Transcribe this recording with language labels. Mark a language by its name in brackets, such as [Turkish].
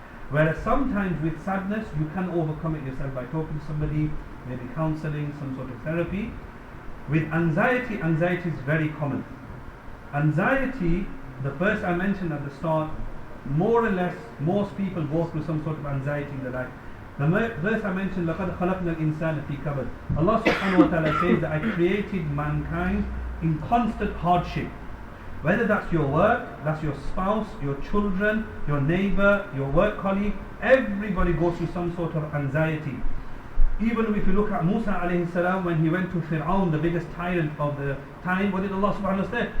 [English] Whereas sometimes with sadness, you can overcome it yourself by talking to somebody, maybe counseling, some sort of therapy. With anxiety, anxiety is very common. Anxiety, the first I mentioned at the start, more or less, most people go through some sort of anxiety in their life. The verse I mentioned, [Arabic] لَقَدْ خَلَقْنَا الْإِنسَانَ فِي كَبَدٍ. [English] Allah subhanahu wa ta'ala says that I created mankind in constant hardship. Whether that's your work, that's your spouse, your children, your neighbor, your work colleague, everybody goes through some sort of anxiety. Even if you look at Musa alayhi salam, when he went to Fir'aun, the biggest tyrant of the time, what did Allah subhanahu wa ta'ala say?